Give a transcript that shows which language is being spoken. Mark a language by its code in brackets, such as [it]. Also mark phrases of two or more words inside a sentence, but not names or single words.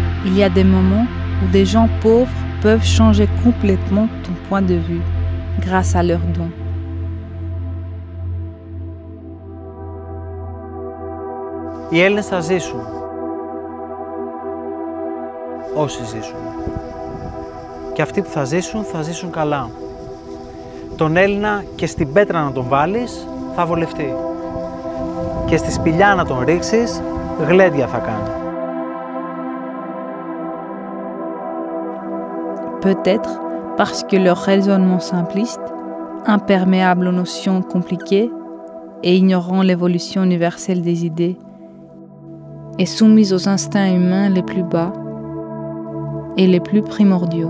[fr] Il y a des moments où des gens pauvres peuvent changer complètement ton point de vue grâce à leurs dons. [el] Οι Έλληνες θα ζήσουν. Όσοι ζήσουν. Και αυτοί που θα ζήσουν καλά. Τον Έλληνα και στην πέτρα να τον βάλεις, θα βολευτεί. Και στη σπηλιά να τον ρίξεις, γλέντια θα κάνει. [fr] Peut-être parce que leur raisonnement simpliste, imperméable aux notions compliquées et ignorant l'évolution universelle des idées, est soumis aux instincts humains les plus bas et les plus primordiaux.